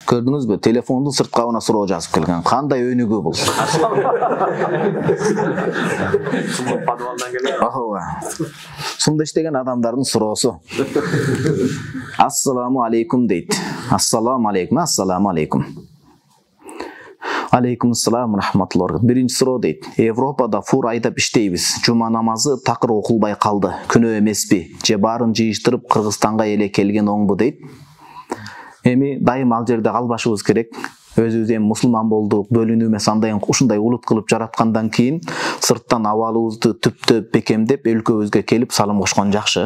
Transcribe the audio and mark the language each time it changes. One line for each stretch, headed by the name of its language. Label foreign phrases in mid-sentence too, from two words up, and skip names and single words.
Kyrgyz: Көрдүңүзбү? Телефондун сырт кабына суроо жазып келген. Кандай өнүгүү бул? Подвалдан келген. Ооба. Сумда иштеген адамдардын суроосу.
Arabic: السلام عليكم
Kyrgyz: дейт.
Arabic: السلام عليكم السلام عليكم عليكم السلام رحمة الله.
Kyrgyz: Биринчи суроо дейт. Европада фур айдап иштейбиз. Жума намазы такыр окулбай калды. Күнөө эмеспи? Же баарын жыйыштырып Кыргызстанга эле келген оңбу дейт. Эми дайым ал жерде калбашыбыз керек. Өзүбүз эми мусулман болдук, бөлүнүү эмес, андай ушундай улут кылып жараткандан кийин сырттан абалыбызды түптөп бекемдеп өлкөбүзгө келип салым кошкон жакшы.